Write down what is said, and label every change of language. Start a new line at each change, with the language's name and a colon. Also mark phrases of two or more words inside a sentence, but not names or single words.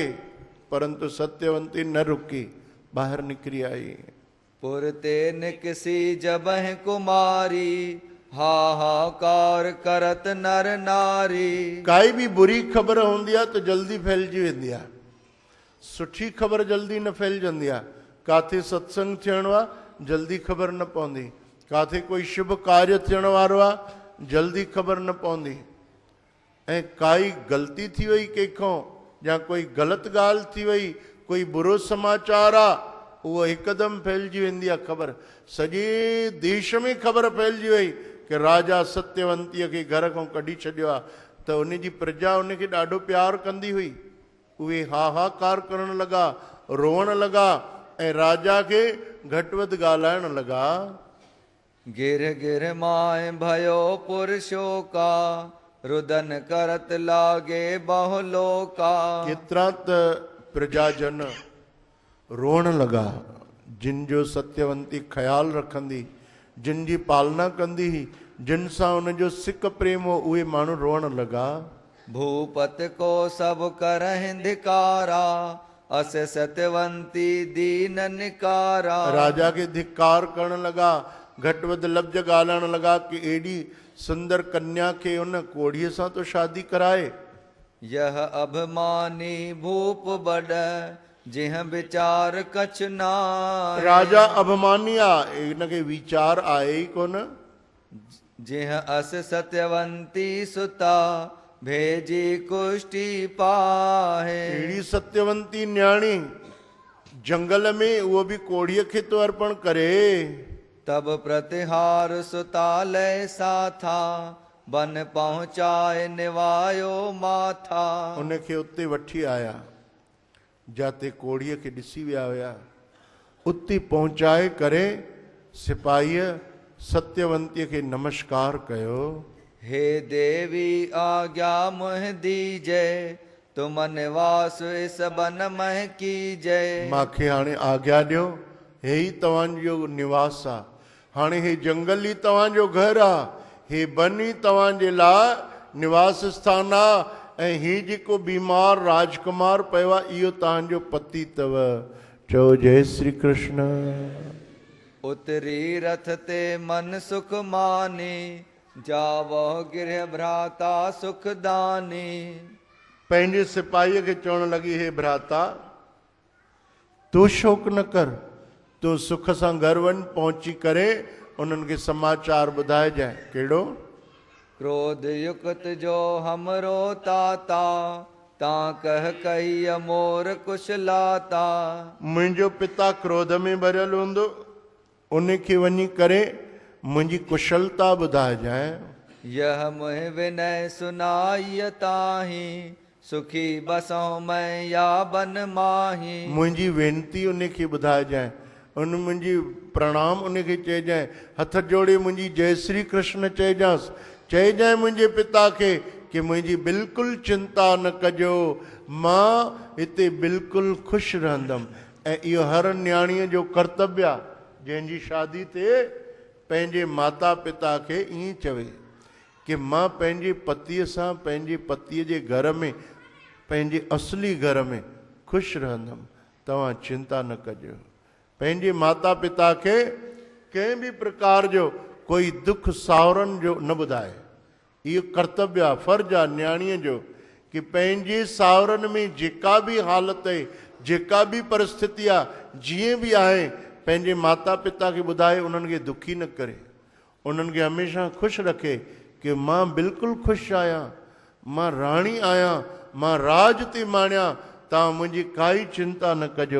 Sindhi: परंतु सत्यवंती न रुकी, ॿाहिरि निकिरी आई।
Hindi: पुरते निकसी जबह कुमारी, हाहाकार करत नर नारी।
Sindhi: काई भी बुरी ख़बर हूंदी आहे त जल्दी फैलिजी वेंदी आहे, सुठी ख़बर जल्दी न फैलिजंदी आहे। काथे सत्संग थियणो आहे जल्दी ख़बर न पवंदी, काथे कोई शुभ कार्य थियण वारो आहे जल्दी ख़बर न पवंदी। ऐं काई ग़लती थी वई कंहिंखों या कोई ग़लति ॻाल्हि थी वई, कोई बुरो समाचार आहे, उहो हिकदमि फैलिजी वेंदी आहे ख़बर। सॼे देश में ख़बर फैलिजी वई कि राजा सत्यवंतीअ खे घर खां कढी छॾियो आहे, त उनजी प्रजा उनखे ॾाढो प्यारु कंदी हुई। उहे हाहाकार करण लॻा, रोअण लॻा ऐं राजा खे घटि वधि ॻाल्हाइण लॻा।
Hindi: गिर गिर माए भयो पुरुषोका, रुदन करत लागे बहुलोका।
Sindhi: केतिरा त प्रजाजन रोअण लॻा, जिन जो सत्यवंती ख़्यालु रखंदी, जिन जी पालना कंदी, जिन सां उनजो सिक प्रेम हो, उहे माण्हू रोअण लॻा।
Hindi: भूपत को सब करहि धिकारा, अस सत्यवंती दीन निकारा।
Sindhi: राजा के धिक्कार करण लॻा, घटि वधि लफ़्ज़ ॻाल्हाइण लॻा कि एॾी सुंदर कन्या खे उन कोड़ीअ सां तो शादी कराए।
Hindi: यह अभिमानी भूप बड़, जिह विचार कछ नाहे।
Sindhi: राजा अभिमानी आहे, इनखे वीचार आहे ई कोन।
Hindi: जिह अस सत्यवंती सुता, भेजी कुष्टि पाहे।
Sindhi: अहिड़ी सत्यवंती न्याणी जंगल में उहो भी कोड़ीअ खे तो अर्पण करे।
Hindi: तब प्रतिहार सुतालय साथा, बन पहुंचाए निवायो माथा।
Sindhi: उनखे उते वठी आया, जाते कोड़ीअ खे ॾिसी विया हुया, उते पहुचाए करे सिपाहीअ सत्यवंतीअ खे नमस्कार कयो।
Hindi: हे देवी आज्ञा मुह दीजे, तुम निवास इस बन मह कीजय।
Sindhi: मांखे हाणे आज्ञा ॾियो, हे ही तव्हांजो निवास आहे, हाणे हे जंगल ई तव्हांजो घर आहे, हे बन ई तव्हांजे लाइ निवास स्थान आहे ऐं ही जेको बीमार राजकुमार पियो आहे इहो तव्हांजो पति अथव। चओ जय श्री कृष्ण।
Hindi: उतरी रथ ते मन सुख मानी, जावो गृह भ्राता सुख दानी।
Sindhi: पंहिंजे सिपाहीअ खे चवण लॻी, हे भ्राता तूं शोक न कर, तूं सुख सां घर वञ, पहुची करे उन्हनि खे समाचार ॿुधाइजांइ। कहिड़ो?
Hindi: क्रोध युक्त जो हमरो ताता, तां कह कही मोर कुशलाता।
Sindhi: मुंहिंजो पिता क्रोध में भरियल हूंदो, उनखे वञी करे मुंहिंजी कुशलता ॿुधाइजांइ।
Hindi: यह मुह विनय सुनाई ताही, सुखी बसों मैं या बन माही।
Sindhi: मुंहिंजी वेनती उनखे ॿुधाइजांइ, उन मुंहिंजी प्रणाम उनखे चइजांइ, हथ जोड़े मुंहिंजी जय श्री कृष्ण चइजांसि। चइजांइ मुंहिंजे पिता खे कि मुंहिंजी बिल्कुलु चिंता न कजो, मां हिते बिल्कुलु ख़ुशि रहंदमि। ऐं इहो हर न्याणीअ जो कर्तव्य आहे, जंहिंजी शादी थिए पंहिंजे माता पिता खे ईअं चवे कि मां पंहिंजे पतीअ सां, पंहिंजे पतीअ जे घर में, पंहिंजे असली घर में ख़ुशि रहंदमि, तव्हां चिंता न कजो। पंहिंजे माता पिता खे कंहिं बि प्रकार जो कोई दुख सावरनि जो न ॿुधाए। इहो कर्तव्य आहे, फर्ज़ु आहे न्याणीअ जो कि पंहिंजे सावरनि में जेका बि हालति आहे, जेका बि परिस्थिति आहे, जीअं बि आहे, पंहिंजे माता पिता खे ॿुधाए, उन्हनि खे दुखी न करे, उन्हनि खे हमेशह ख़ुशि रखे कि मां बिल्कुलु ख़ुशि आहियां, मां राणी आहियां, मां राज थी माणियां, तव्हां मुंहिंजी काई चिंता न कजो।